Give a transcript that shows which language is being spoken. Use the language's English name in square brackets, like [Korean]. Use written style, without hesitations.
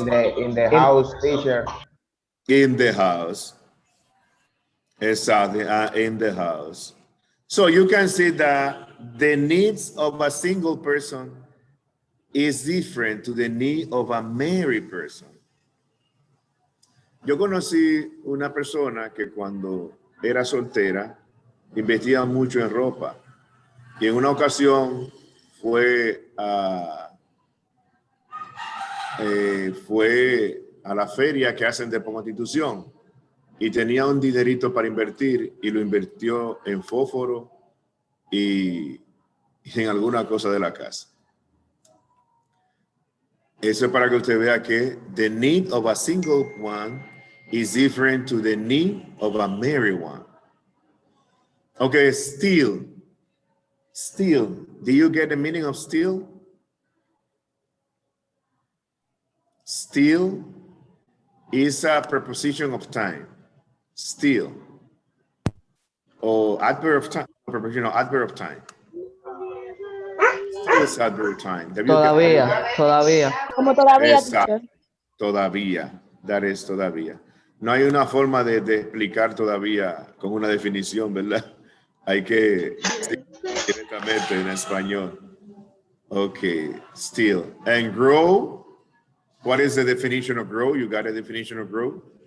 [English] In the house, teacher. In the house. Exactly, in the house. So you can see that the needs of a single person is different to the need of a married person. [Spanish] Yo conocí una persona que cuando era soltera invertía mucho en ropa y en una ocasión fue a la feria que hacen de Constitución y tenía un dinerito para invertir y lo invirtió en fósforo y en alguna cosa de la casa. [English] Eso es para que usted vea que the need of a single one is different to the need of a married one. Okay, still. Still. Do you get the meaning of still? Still is a preposition of time. Still. Or adverb of time. Preposition of adverb of time. Still is adverb of time. Have you [Spanish] Todavía, todavía. Como todavía, Exacto. [English] teacher. Todavía. That is todavía. [Spanish] No hay una forma de explicar todavía con una definición, ¿verdad? Hay que directamente en español. [English] Okay, still. And grow, what is the definition of grow? You got a definition of grow?